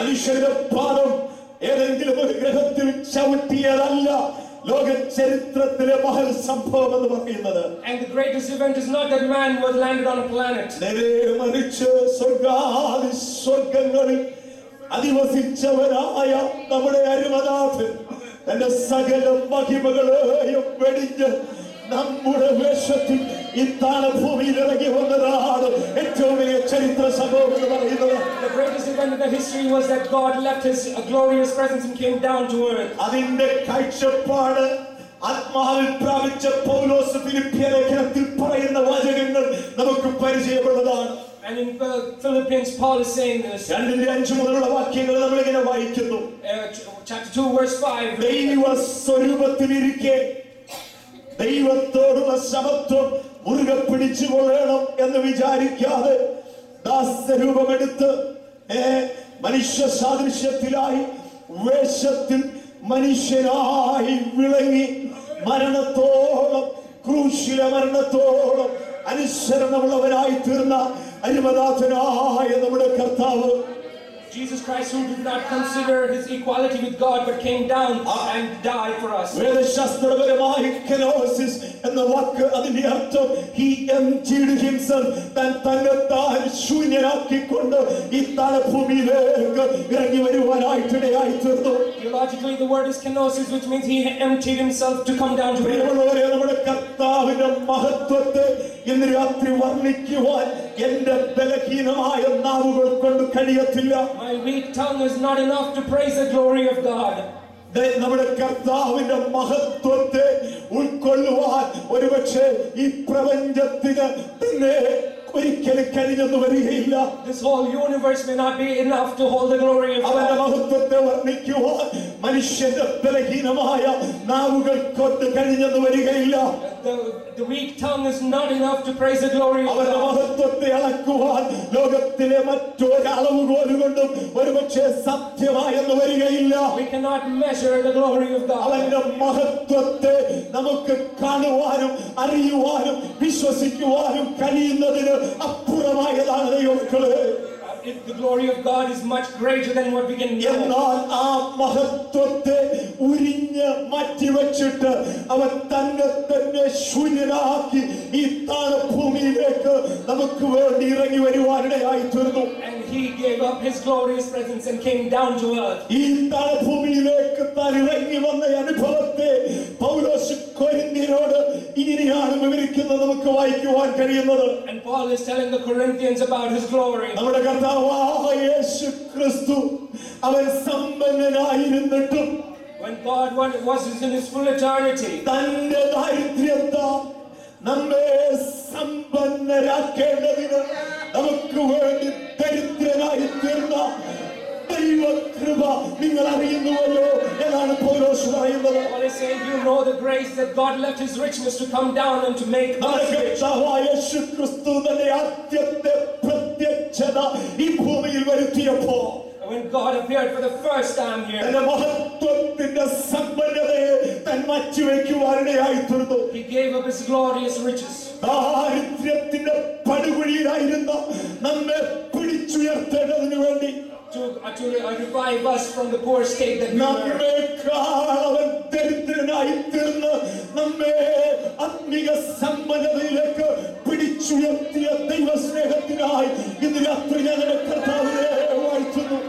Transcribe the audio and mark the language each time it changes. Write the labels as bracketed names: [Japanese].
[Malayalam] മനുഷ്യരുടെ പാദം ഏതെങ്കിലും ഒരു ഗ്രഹത്തിൽ ചവിട്ടിയതല്ല ലോക ചരിത്രത്തിലെ മഹൽ സംഭവം എന്ന് പറയുന്നത്. [English] and the greatest event is not that man was landed on a planet. [Malayalam] നേരെ മറിച്ച് സ്വർഗാദി സ്വർഗങ്ങളിൽ അധിവസിച്ചവനായ നമ്മുടെ അരുമനാഥൻ തന്റെ സകല മഹിമകളെയും വെടിഞ്ഞ് നമ്മുടെ വേഷത്തിൽ ഈ താണഭൂമിയിൽ ഇറങ്ങി വന്നതാണ് ഏറ്റവും വലിയ ചരിത്ര സംഭവം എന്ന് പറയുന്നത്. [English] The greatest event in the history was that God left his glorious presence and came down to earth. [Malayalam] അതിന്റെ കാഴ്ചപ്പാട് ആത്മാവിൽ പ്രാപിച്ച പൗലോസ് ഫിലിപ്പിയ ലേഖനത്തിൽ പറയുന്ന വാചകങ്ങൾ നമുക്ക് പരിചയമുള്ളതാണ്. [English] And in Philippians, Paul is saying this. [Malayalam] 2:5 മുതലുള്ള വാക്യങ്ങൾ നമ്മൾ ഇങ്ങനെ വായിക്കുന്നു. [English] Chapter 2, verse 5. [Malayalam] ദൈവ സ്വരൂപത്തിലിരിക്കെ ദൈവത്തോടുള്ള സമത്വം മുറുകെ പിടിച്ചുകൊള്ളണം എന്ന് വിചാരിക്കാതെ ദാസരൂപമെടുത്ത് മനുഷ്യ സാദൃശ്യത്തിലായി വേഷത്തിൽ മനുഷ്യനായി വിളങ്ങി മരണത്തോളം ക്രൂശിലെ മരണത്തോളം അനുസരണമുള്ളവനായി തീർന്ന അരുമനാഥനായ നമ്മുടെ കർത്താവ് [English] Jesus Christ, who did not consider his equality with God but came down and died for us. [Malayalam] വേദശാസ്ത്രപരമായി kenosis എന്ന വാക്ക് അതിന്റെ അർത്ഥം [English] he emptied himself [Malayalam] തന്നെത്താൻ ശൂന്യനാക്കിക്കൊണ്ട് ഈ താണഭൂമിയിലേക്ക് ഇറങ്ങി വരുവാനായിട്ടിടയായി തീർന്നു. [English] Theologically, the word is kenosis, which means he emptied himself to come down to earth. [Malayalam] പ്രിയമുള്ളവരെ, നമ്മുടെ കർത്താവിന്റെ മഹത്വത്തെ ഇന്ന് രാത്രി വർണ്ണിക്കുവാൻ എന്റെ ബലഹീനമായ നാവുകൾ കൊണ്ട് കഴിയത്തില്ല. [English] My weak tongue is not enough to praise the glory of God. [Malayalam] നമ്മുടെ കർത്താവിന്റെ മഹത്വത്തെ ഉൾക്കൊള്ളുവാൻ ഒരുപക്ഷെ ഈ പ്രപഞ്ചത്തിന് തന്നെ ഒരിക്കലും കഴിഞ്ഞെന്ന് വരികയില്ല. [English] This whole universe may not be enough to hold the glory of [Malayalam] അവന്റെ [English] God. [Malayalam] മഹത്വത്തെ വർണ്ണിക്കുവാൻ മനുഷ്യന്റെ ബലഹീനമായ നാവുകൾ കൊണ്ട് കഴിഞ്ഞെന്ന് വരികയില്ല. [English] The weak tongue is not enough to praise the glory of [Malayalam] അവന്റെ [English] God. [Malayalam] മഹത്വത്തെ അളക്കുവാൻ ലോകത്തിലെ മറ്റൊരളവുകോല് കൊണ്ടും ഒരുപക്ഷെ സാധ്യമായെന്ന് വരികയില്ല. [English] We cannot measure the glory of God. [Malayalam] അവന്റെ മഹത്വത്തെ നമുക്ക് കാണുവാനും അറിയുവാനും വിശ്വസിക്കുവാനും കഴിയുന്നതിന് അപ്പുറമായതാണ് ദൈവമക്കളെ. [English] The glory of God is much greater than what we can know. [Malayalam] എന്നാൽ ആ മഹത്വത്തെ ഉരിഞ്ഞ് മാറ്റിവെച്ചിട്ട് അവൻ തന്നെ തന്നെ ശൂന്യനാക്കി ഈ താണഭൂമിയിലേക്ക് നമുക്ക് വേണ്ടി ഇറങ്ങി വരുവാനിടയായി തീർന്നു. [English] And he gave up his glorious presence and came down to earth. [Malayalam] ഈ താണഭൂമിയിലേക്ക് താൻ ഇറങ്ങി വന്ന അനുഭവത്തെ പൗലോസ് കൊരിന്ത്യരോട് ഇങ്ങനെയാണ് വിവരിക്കുന്നത്, നമുക്ക് വായിക്കുവാൻ കഴിയുന്നത്. [English] And Paul is telling the Corinthians about his glory. [Malayalam] നമ്മുടെ കർത്താവായ യേശു ക്രിസ്തു അവൻ സമ്പന്നനായിരുന്നിട്ടും [English] When God was in his full eternity, [Malayalam] തന്റെ ദാരിദ്ര്യത്താൽ നമ്മെ സമ്പന്നരാക്കേണ്ടതിന് നമുക്ക് വേണ്ടി ദരിദ്രനായി തീർന്ന ദൈവകൃപ നിങ്ങൾ അറിയുന്നുവല്ലോ എന്നാണ് പൗലോസ് പറയുന്നത്. [English] Paul is saying, you know the grace that God left his richness to come down and to make us rich. [Malayalam] കർത്താവായ യേശു ക്രിസ്തു തന്റെ ആദ്യത്തെ പ്രത്യക്ഷത ഈ ഭൂമിയിൽ വരുത്തിയപ്പോൾ [English] When God appeared for the first time here, [Malayalam] തന്റെ മഹത്വത്തിന്റെ സമ്പന്നതയെ താൻ മാറ്റിവെക്കുവാനിടയായി തീർന്നു. [English] he gave up his glorious riches. [Malayalam] ദാരിദ്ര്യത്തിന്റെ പടുകുഴിയിലായിരുന്ന നമ്മെ പിടിച്ചുയർത്തേണ്ടതിനു വേണ്ടി [English] To revive us from the poor state that we were. [Malayalam] നമ്മെക്കാൾ അവൻ ദരിദ്രനായി തീർന്ന് നമ്മെ ആത്മീക സമ്പന്നതയിലേക്ക് പിടിച്ചുയർത്തിയ ദൈവസ്നേഹത്തിനായി ഇന്ന് രാത്രി ഞാൻ എൻ്റെ കർത്താവിനെ വാഴ്ത്തുന്നു.